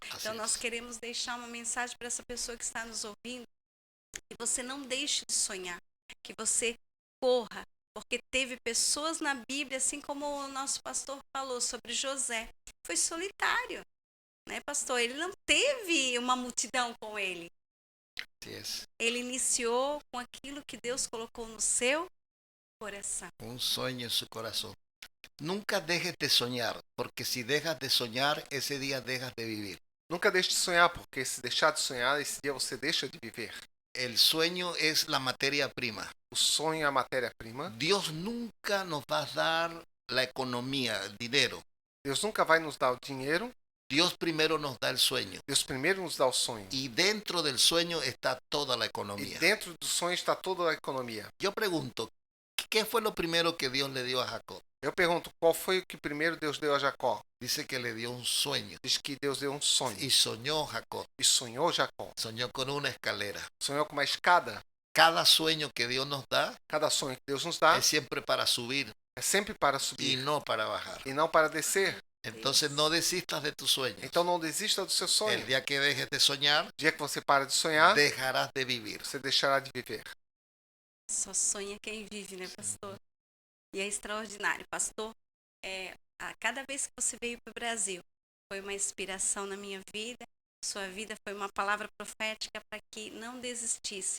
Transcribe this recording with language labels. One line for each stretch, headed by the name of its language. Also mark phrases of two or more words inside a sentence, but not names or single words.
Portuguese: Então, nós queremos deixar uma mensagem para essa pessoa que está nos ouvindo, que você não deixe de sonhar, que você corra, porque teve pessoas na Bíblia, assim como o nosso pastor falou sobre José, foi solitário, né, pastor? Ele não teve uma multidão com ele. Ele iniciou com aquilo que Deus colocou no seu coração.
Spanish: Un sueño en su corazón. Nunca dejes de soñar, porque si dejas de soñar, ese día dejas de vivir.
Portuguese: Nunca deixe de sonhar, porque se deixar de sonhar, esse dia você deixa de viver.
Spanish: El sueño es la materia prima.
Portuguese: O sonho é a matéria-prima.
Spanish: Dios nunca nos va a dar la economía, el dinero.
Portuguese: Deus nunca vai nos dar o dinheiro.
Spanish: Dios primero nos da el sueño.
Portuguese: Deus primeiro nos dá o sonho.
Spanish: Y dentro del sueño está toda la
Portuguese: E
Spanish: economía.
Portuguese: dentro do sonho está toda a economia.
Spanish: Yo pregunto, ¿qué fue lo primero que Dios le dio a Jacob?
Portuguese: Eu pergunto, qual foi o que primeiro Deus deu a Jacó?
Spanish: Dice que le dio un sueño.
Portuguese: Diz que Deus deu um sonho.
Spanish: Y soñó Jacob.
Portuguese: E sonhou Jacó.
Spanish: Soñó con una escalera.
Portuguese: Sonhou com uma escada.
Spanish: Cada sueño que Dios nos da
Portuguese: Cada sonho que Deus nos dá
Spanish: es siempre para subir
Portuguese: é sempre para
Spanish: y
Portuguese: subir
Spanish: no para bajar.
Portuguese: e não para descer.
Spanish: Entonces no desistas de tus sueños.
Portuguese: Então não desista do seu sonho.
Spanish: El día que dejes de soñar,
Portuguese: O dia que você para de sonhar, dejarás de vivir. você deixará de viver. Só sonha quem vive, né, pastor? E é extraordinário, pastor. A cada vez que você veio para o Brasil, foi uma inspiração na minha vida. Sua vida foi uma palavra profética para que não desistisse.